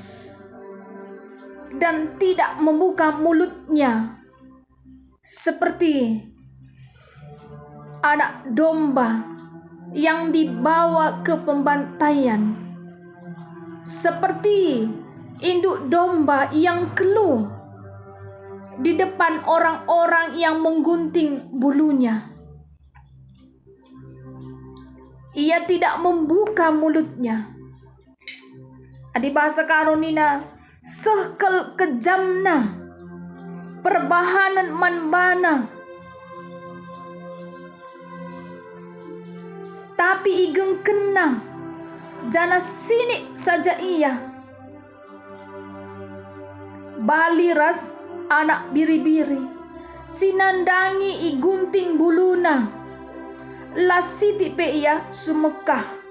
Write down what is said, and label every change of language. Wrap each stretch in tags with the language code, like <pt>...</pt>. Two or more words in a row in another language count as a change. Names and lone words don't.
<id>dan tidak membuka mulutnya, seperti anak domba yang dibawa ke pembantaian, seperti induk domba yang keluh di depan orang-orang yang menggunting bulunya. Ia tidak membuka mulutnya.</id> <btx>Di bahasa karonina sekel kejamna perbahanan manbana, tapi igeng kena jana sini saja ia. Baliras anak biri-biri, sinandangi igunting buluna, lasiti pe ia sumekah.</btx>